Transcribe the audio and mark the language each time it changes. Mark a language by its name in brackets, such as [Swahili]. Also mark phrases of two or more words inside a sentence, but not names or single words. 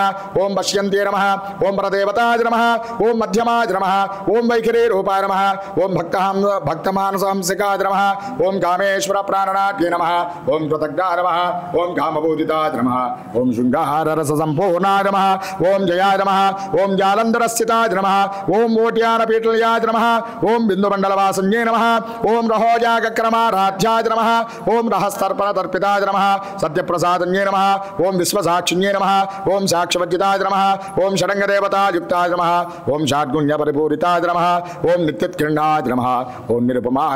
[Sanskrit] ओम पश्यन्ते नमः। ओम परदेवताय नमः। ओम मध्यमाय नमः। ओम वैखरी रूपाय नमः। ओम भक्तमानसहंसिकाय नमः। ओम कामेश्वर प्राणनाट्ये नमः। ओम कृतज्ञाय नमः। ओम कामपूजिताय नमः। ओम शृङ्गाररससम्पूर्णाय नमः। ओम जयाय नमः। ओम జాలంధరస్థితాయ నమః ఓం ఓట్యానపీఠలయాయ నమః ఓం బిందుమండలవాసన్యే నమః ఓం రహోజాగక్రమారాధ్యాయ నమః ఓం రహస్తర్పణతర్పితాయ నమః సత్యప్రసాదన్యే నమః ఓం విశ్వసాక్షిణ్యే నమః ఓం సాక్షివజ్జితాయ నమః ఓం షడంగదేవతాయుక్తాయ నమః ఓం షాడ్గుణ్యపరిపూరితాయ నమః ఓం నిత్యత్కిరణాయ నమః ఓం నిరుపమాయ